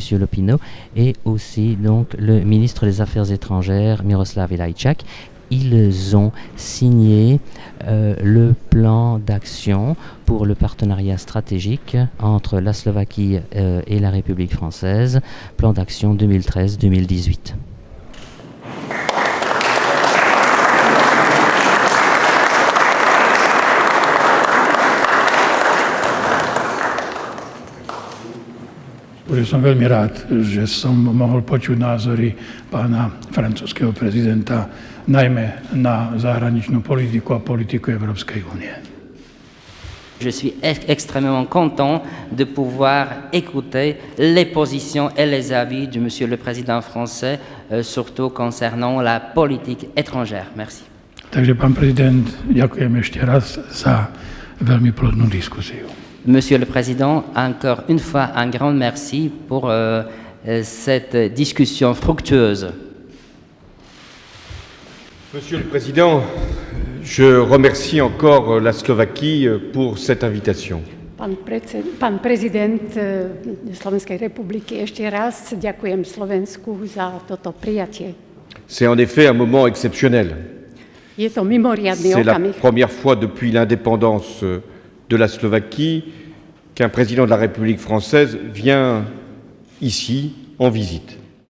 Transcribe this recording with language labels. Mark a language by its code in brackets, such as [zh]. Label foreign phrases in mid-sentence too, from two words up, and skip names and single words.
[fr] Lopino, et aussi donc le ministre des Affaires étrangères, Miroslav Ilajčák. Ils ont signé le plan d'action pour le partenariat stratégique entre la Slovaquie et la République française, plan d'action 2013-2018. [sk] Som veľmi rád, že som mohol počuť názory pána francúzskeho prezidenta, najmä na zahraničnú politiku a politiku Európskej únie. [fr] Je suis extrêmement content de pouvoir écouter les positions et les avis de Monsieur le Président français, surtout concernant la politique étrangère. Merci. [sk] Takže, pán prezident, ďakujem ešte raz za veľmi plodnú diskusiu. [fr] Monsieur le Président, encore une fois, un grand merci pour cette discussion fructueuse. Monsieur le Président, je remercie encore la Slovaquie pour cette invitation. [sk] Pán prezident Slovenskej republiky, ešte raz ďakujem Slovensku za toto prijatie. [fr] C'est en effet un moment exceptionnel. [sk] Je to mimoriadny [fr] C'est la [sk] okamih. [fr] première fois depuis l'indépendance de la Slovaquie qu'un président de la République française vient ici en visite.